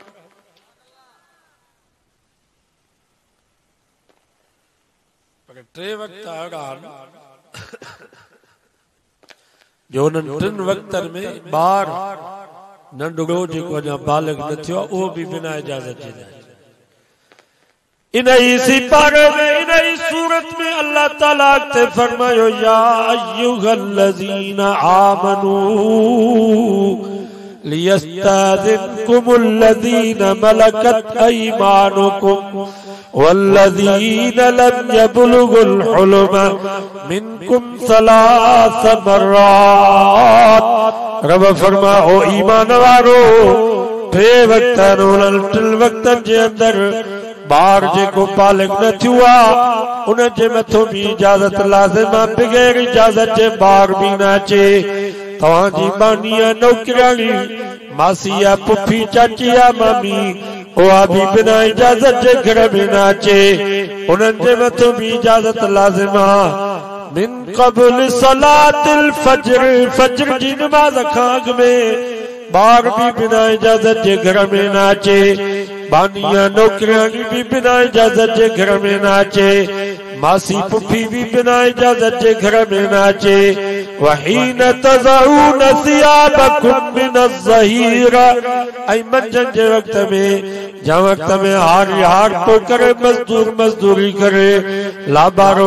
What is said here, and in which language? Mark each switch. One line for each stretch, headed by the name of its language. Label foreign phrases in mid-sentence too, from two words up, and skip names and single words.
Sindhi: टे वक्त जो उन्हनि टिनि वक्तनि में ॿार नंढड़ो जेको अञा बालिग न थियो आहे उहो बि बिना इजाज़त जे इन ही सिपारे में इन ही सूरत में अल्लाह ताला ते फरमायो
Arabic: يا أيها الذين آمنوا ليستأذنكم الذين ملكت أيمانكم والذين لم يبلغوا الحلم منكم ثلاث
Sindhi: मर्रात रब फरमा ओ ईमान वारो टे वक्तन उन्हनि टिनि वक्तनि जे अंदर ॿार जेको बालिग न थियो आहे उन जे मथो बि इजाज़त लाज़िम आहे बग़ैर इजाज़त जे ॿार बि न अचे तव्हांजी बानी आहे नौकिराणी मासी आहे पुफी चाची आहे मामी उहा भी बिना इजाज़त जे घर में न अचे उन्हनि जे मथो भी इजाज़त लाज़िम आहे
Arabic: من قبل صلاة الفجر
Sindhi: फज्र जी नमाज़ खां अॻु में ॿार भी बिना इजाज़त जे घर में न अचे बानिया नौकिराणी भी बिना इजाज़त जे घर में न अचे मासी पुफी भी बिना इजाज़त जे घर में न अचे
Arabic: وحين تضعون ثيابكم من الظهيرة
Sindhi: ऐं मंझंदि जे वक़्त में जंहिं वक़्त में हार तो करे मजदूरी करे लाबारो